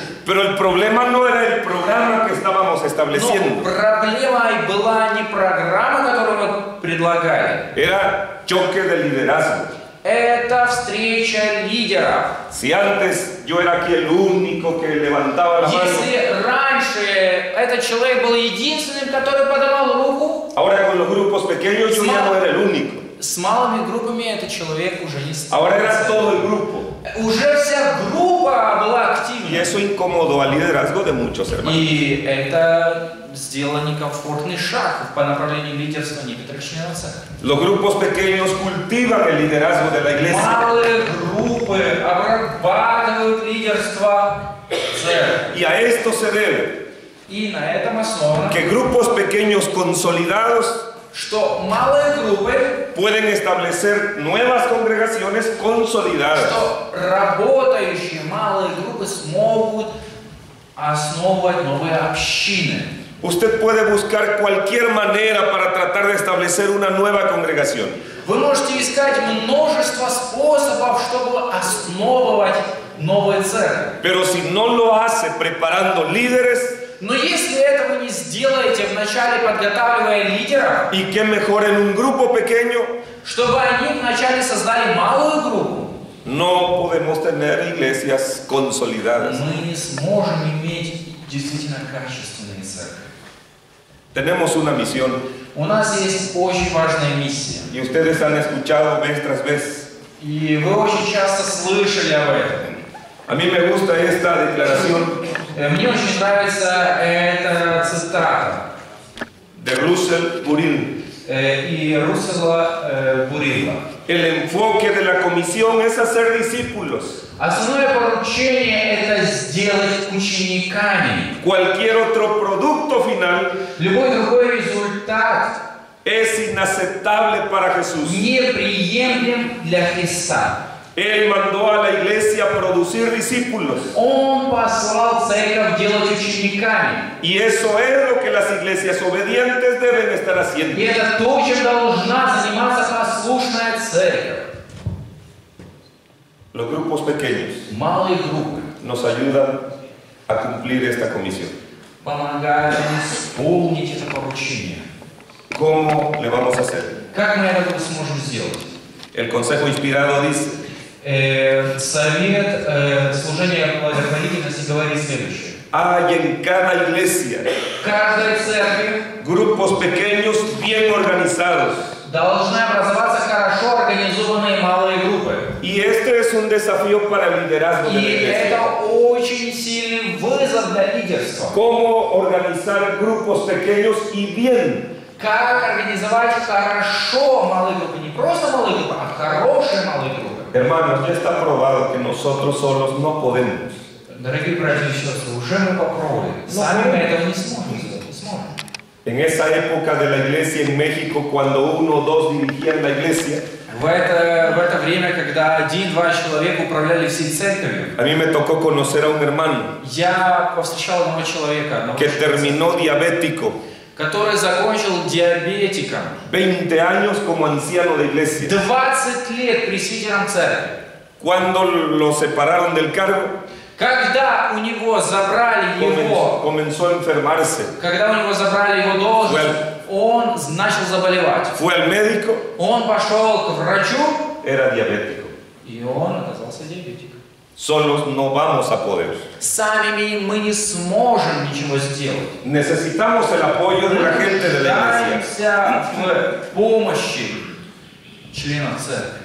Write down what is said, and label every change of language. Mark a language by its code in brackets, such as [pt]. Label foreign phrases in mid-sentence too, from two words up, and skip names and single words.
[es] Pero el problema no era el programa que estábamos [ru] Но [es] estableciendo. [ru] проблема была не программа, которую мы предлагали. [es] Era choque de liderazgo. [ru] Это встреча лидеров. [es] Si antes yo era aquí el único que levantaba la mano, [ru] Если раньше этот человек был единственным, который подавал руку, [es] ahora con los grupos pequeños yo ya no era el único. [ru] С малыми группами этот человек уже не стал. [es] Ahora era todo el grupo. [ru] Уже вся группа была [es] Y [ru] активна. [es] eso incomodó al liderazgo de muchos hermanos. [ru] И это сделало некомфортный шаг по направлению лидерства некоторых членов церкви. [es] Los grupos pequeños cultivan el liderazgo de la iglesia. [ru] Малые группы обрабатывают лидерство церкви. [es] Y a esto se debe [ru] И на этом основано, [es] que grupos pequeños consolidados [ru] что малые группы, [es] pueden establecer nuevas congregaciones consolidadas. [ru] что работающие малые группы смогут основывать новые общины. [es] Usted puede buscar cualquier manera para tratar de establecer una nueva congregación. [ru] Вы можете искать множество способов, чтобы основывать новые церкви. [es] Pero si no lo hace preparando líderes, [ru] Но если этого не сделаете вначале, подготавливая лидеров, [es] y qué mejor en un grupo pequeño, [ru] чтобы они вначале создали малую группу, [es] no podemos tener iglesias consolidadas. [ru] мы не сможем иметь действительно качественные церкви. [es] Tenemos una misión [ru] У нас есть очень важная миссия. [es] y ustedes han escuchado vez tras vez. [ru] И вы очень часто слышали об этом. [es] A mí me gusta esta declaración [ru] Мне очень нравится эта цитата [es] de Russell Burrill. [ru] и Руссела Бурилла. [es] El enfoque de la comisión es hacer discípulos. [ru] Основное поручение – это сделать учениками. [es] Cualquier otro producto final [ru] Любой другой результат [es] es inaceptable para Jesús. [ru] неприемлем для Христа. [es] Él mandó a la iglesia a producir discípulos. [ru] Он послал церковь делать учениками. [es] Y eso es lo que las iglesias obedientes deben estar [ru] И [es] haciendo. [ru] это то, чем должна заниматься послушная церковь. [es] Los grupos pequeños [ru] Малые группы [es] nos ayudan a cumplir esta comisión. [ru] помогают нам исполнить это поручение. [es] ¿Cómo le vamos a hacer? [ru] Как мы это сможем сделать? [es] El consejo inspirado dice: [ru] Совет служения благотворительности говорит следующее. [es] hay en cada iglesia [ru] В каждой церкви [es] grupos pequeños bien organizados. [ru] должны образоваться хорошо организованные малые группы. [es] Y este es un desafío para el liderazgo de la [ru] И [es] iglesia. [ru] это очень сильный вызов для лидерства. [es] ¿Cómo organizar grupos pequeños y bien? [ru] Как организовать хорошо малые группы? Не просто малые группы, а хорошие малые группы. [es] Hermanos, ya está probado que nosotros solos no podemos. [ru] Дорогие братья и сестры, уже мы попробовали. Сами мы этого не сможем сделать. Не сможем. [es] En esa época de la iglesia en México, cuando uno o dos dirigían la iglesia, [ru] В это время, когда 1-2 человека управляли всей церковью, [es] a mí me tocó conocer a un hermano [ru] я повстречал одного человека, [es] que terminó diabético, [ru] который закончил диабетиком, [es] 20 años como anciano de iglesia. [ru] 20 лет пресвитером церкви. [es] Cuando lo separaron del cargo, [ru] Когда у него забрали его, [es] comenzó a enfermarse. [ru] когда у него забрали его должность, он начал заболевать. [es] Fue al médico, [ru] Он пошел к врачу, [es] era diabético. [ru] и он оказался диабетиком. [es] Solos no vamos a poder. [ru] Сами мы не сможем ничего сделать. [es] Necesitamos el apoyo de la gente de la iglesia. [ru] Нуждаемся в помощи членов церкви.